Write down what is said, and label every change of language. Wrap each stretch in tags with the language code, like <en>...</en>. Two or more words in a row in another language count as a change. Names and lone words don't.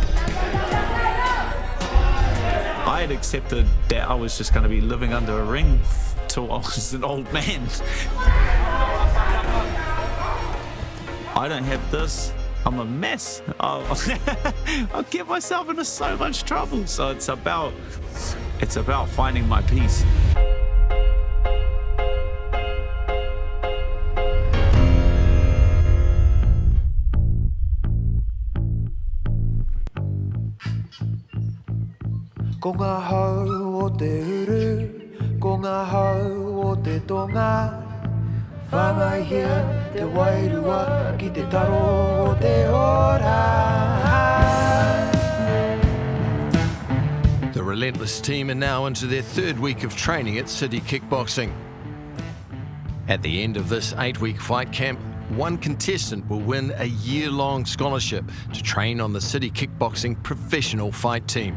<en>I had accepted that I was just going to be living under a ring till I was an old man. I don't have this. I'm a mess. I'll get myself into so much trouble. So it's about finding my peace.</en> <mi>Ko ngā hau o te uru, ko ngā hau o te tonga. Whangahia te wairua ki te taro o te ora.</mi> <en>The Relentless team are now into their 3rd week of training at City Kickboxing. At the end of this 8-week fight camp, one contestant will win a year-long scholarship to train on the City Kickboxing professional fight team.</en>